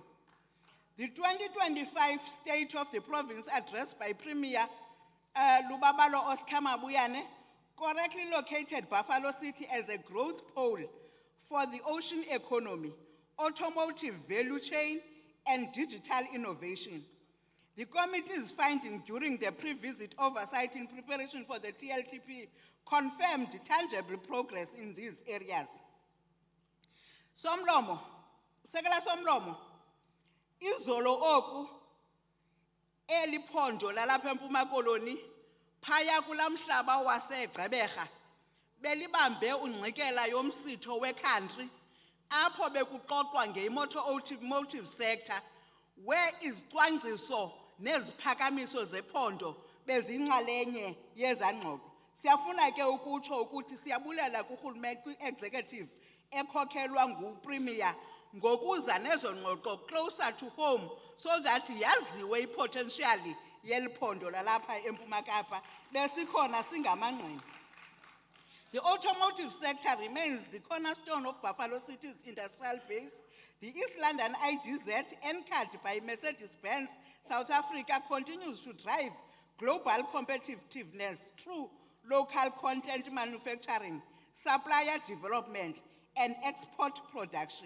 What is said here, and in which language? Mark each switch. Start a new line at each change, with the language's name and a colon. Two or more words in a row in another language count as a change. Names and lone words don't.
English: The 2025 State of the Province address by Premier Lubabalo Oscar Mabuyane correctly located Buffalo City as a growth pole for the ocean economy, automotive value chain, and digital innovation. The committee's finding during the pre-visit oversight in preparation for the TLTP confirmed tangible progress in these areas.
Xhosa: Somlomo, Sekela Somlomo, izolo oku eliphondo lalapha eMpuma Koloni phaya kulamhlaba waseGqeberha belibambe ungqikela yomsitho weCountry apho bekuxoxwa ngeimotive
English: sector where
Xhosa: izicwangciso neziphakamiso zephondo bezinxalenye yezangxoxo. Siyafuna ke ukutsho ukuthi siyabulela kuRhulumente kwi-executive ekhokhelwa nguPremier ngokuza nezo ngxoxo
English: closer to home so that
Xhosa: yaziwe ipotentially yeliphondo lalapha eMpuma Kapa besikhona singamangqina.
English: The automotive sector remains the cornerstone of Buffalo City's industrial base. The East London IDZ, anchored by Mercedes-Benz South Africa, continues to drive global competitiveness through local content manufacturing, supplier development, and export production.